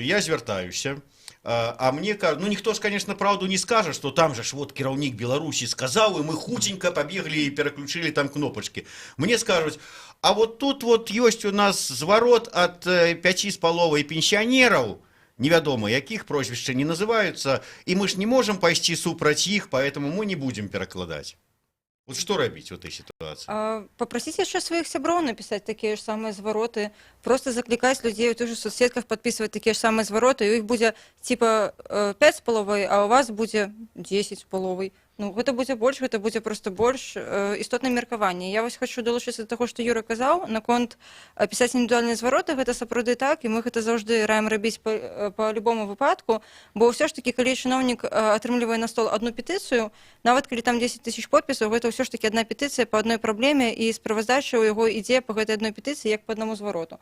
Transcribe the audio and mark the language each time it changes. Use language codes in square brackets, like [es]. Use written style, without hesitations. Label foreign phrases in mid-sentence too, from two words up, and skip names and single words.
[be] Я звяртаюся, а мне кажуть, ну ніхто ж, конечно, правду не скажа, што там же ж вот кіраўнік Беларусі сказаў, і мы хутенька пабеглі і пераключылі там кнопачкі. Мне скажуць, а вот тут вот ёсць у нас зварот ад 5,5 пенсіянераў, невядома якіх, прозвішча не называюцца, і мы ж не можам пайсці супраць іх, [ru] поэтому мы не будем перакладаць. Вот что рабіць у этой ситуации? Попросить еще своих сяброў написать такие же самые звороты, просто закликать людей в тех же соцсетках подписывать такие же самые звороты, и у их будет типа 5 з паловой, а у вас будет 10 з паловой. [be] Ну, гэта будзе больш, гэта будзе просто больш істотнае меркаванне. Я вось хочу далучыцца да таго, што Юра казаў, наконт пісаць індывідуальныя звароты, гэта сапраўды так, і мы гэта заўжды раім рабіць па любому выпадку, бо ўсё ж такі, калі чыноўнік атрымлівае на стол одну петыцыю, нават калі там 10 000 подпісаў, гэта ўсё ж такі одна петыцыя па адной праблеме, і справаздача ў яго ідзе па гэтай адной петыцыі як па аднаму звароту.